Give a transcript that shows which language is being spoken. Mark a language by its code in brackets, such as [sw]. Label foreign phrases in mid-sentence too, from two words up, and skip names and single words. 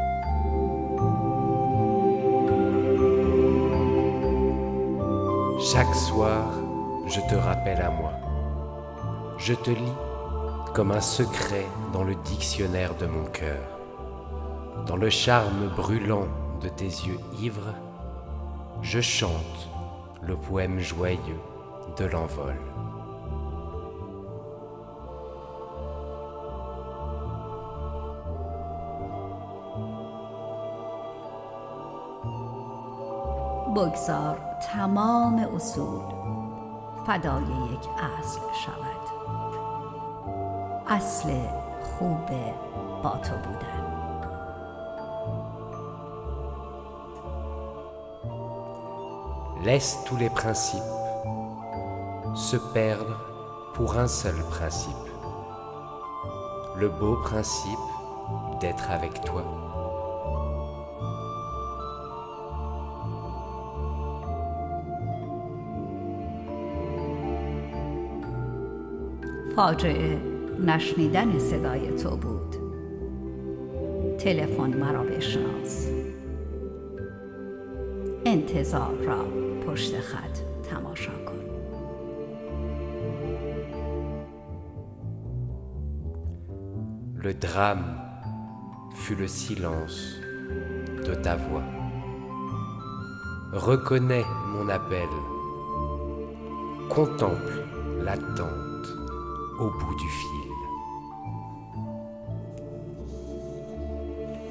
[fr] Chaque soir, je te rappelle à moi. Je te lis comme un secret dans le dictionnaire de mon cœur. Dans le charme brûlant de tes yeux ivres, je chante le poème joyeux de l'envol. [fa] بگذار تمام اصول فدای یک اصل شود اصل خوب با تو بودن [fr] Laisse tous les principes se perdre pour un seul principe. Le beau principe d'être avec toi. [fa] فاجعه نشنیدن صدای تو بود تلفن مرا بشناس انتظار را پشت خط تماشا کن [fr] Le drame fut le silence de ta voix. Reconnais mon appel. Contemple l'attente au bout du fil.